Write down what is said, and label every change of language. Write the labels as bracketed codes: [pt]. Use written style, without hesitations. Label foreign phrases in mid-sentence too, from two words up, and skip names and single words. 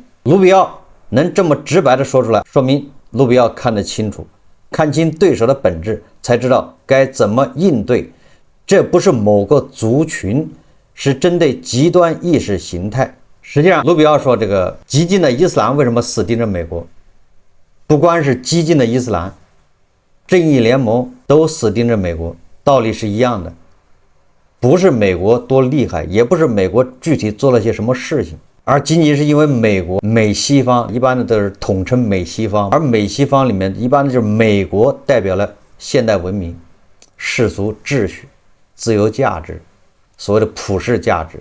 [zh] 盧比奧能這麼直白地說出來，說明盧比奧看得清楚，看清对手的本質，才知道該怎麼應對。這不是某個族群，是針對極端意識形態。實際上，盧比奧說，這個激進的伊斯蘭為什麼死盯着美國？不光是激進的伊斯蘭，正義聯盟都死盯着美國，道理是一樣的。不是美國多厲害，也不是美國具體做了些什麼事情，而僅僅是因為美國美西方一般的都是統稱美西方，而美西方裡面一般的就是美國代表了現代文明、世俗秩序、自由價值，所謂的普世價值。